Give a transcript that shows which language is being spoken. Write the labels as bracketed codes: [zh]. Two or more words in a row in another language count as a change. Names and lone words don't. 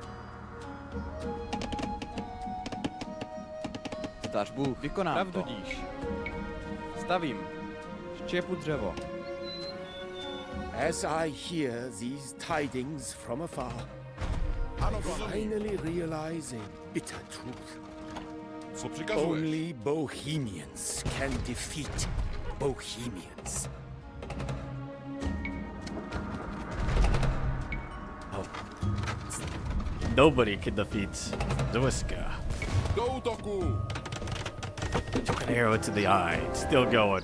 [cs] Zdař Bůh. Vykonám pravdu díš. Stavím. Štěpu dřevo. [en] As I hear these tidings from afar, [cs] Ano, [en] I [cs] rozumím. [en] finally realize a bitter truth. [cs] Co přikazuješ? [en] Only Bohemians can defeat Bohemians. Nobody can defeat Zuiska. [cs] Do útoku! [en] Took an arrow to the eye. It's still going.